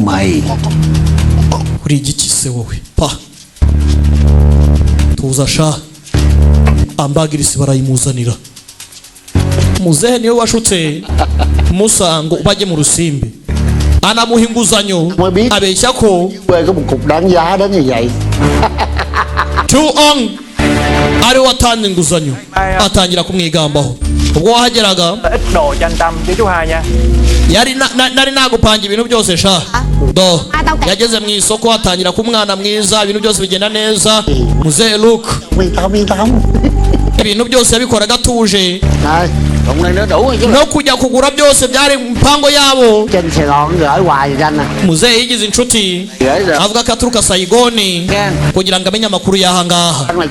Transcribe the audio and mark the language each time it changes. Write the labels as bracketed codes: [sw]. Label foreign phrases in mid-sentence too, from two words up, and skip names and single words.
[rw] kuri igiki se wowe pa tuza sha ambagirisi barayimuzanira muzehe niwe washutse musango bajye mu rusimbi anamuha inguzanyo abeshya ko Chuong ari watanze inguzanyo atangira kumwigambaho ubwo wahageraga [vi] ít đồ cho anh Tâm với chú Hai nha. [rw] nari nagupanga ibintu byose sha do yageze mu isoko atangira kumwana mwiza ibintu byose bigenda neza muzehe Luke ibintu byose yabikoraga atuje no kujya kugura byose byari mpango yabo muzehe yigize inshuti avuga ko aturuka Saigoni kugira ngo amenye amakuru y'aha ngaha